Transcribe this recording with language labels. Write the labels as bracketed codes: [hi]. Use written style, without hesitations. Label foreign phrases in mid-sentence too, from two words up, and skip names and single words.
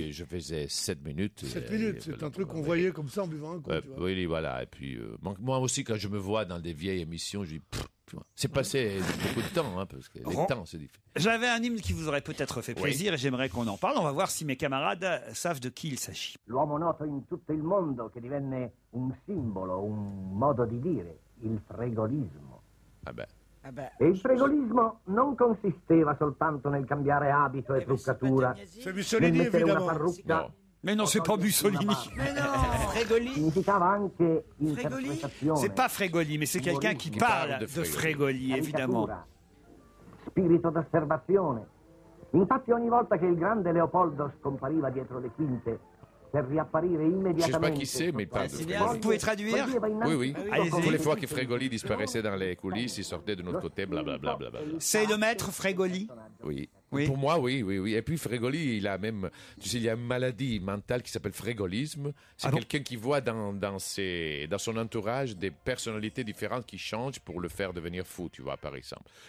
[fr] Puis je faisais 7 minutes. 7 minutes, c'est un truc qu'on voyait comme ça en buvant un coup. Oui, voilà. Et puis, moi aussi, quand je me vois dans des vieilles émissions, je dis, c'est passé beaucoup de temps, hein, parce que les temps, c'est difficile. J'avais un hymne qui vous aurait peut-être fait plaisir et j'aimerais qu'on en parle. On va voir si mes camarades savent de qui il s'agit. [it] L'uomo noto in tutto il mondo che divenne un simbolo, un modo di dire, il fregolismo. E il fregolismo non consisteva soltanto nel cambiare abito e truccatura, nel mettere una parrucca. No. [fr] Mais non, c'est pas Mussolini. Mais non, [it] Fregoli significava anche interpretazione. [fr] C'est pas Fregoli, mais c'est quelqu'un qui parle de Fregoli, évidemment. [it] Spirito d'osservazione. Infatti ogni volta che il grande Leopoldo scompariva dietro le quinte per riapparire immediatamente. [fr] Je sais pas qui c'est, mais il parle de Fregoli. Vous pouvez traduire? Oui. Toutes les fois que Fregoli disparaissait dans les coulisses, il sortait de notre côté, blablabla. C'est le maître Fregoli? Oui. Pour moi, oui. Et puis Fregoli, il a même, tu sais, il y a une maladie mentale qui s'appelle frégolisme. C'est quelqu'un qui voit dans son entourage des personnalités différentes qui changent pour le faire devenir fou, tu vois, par exemple.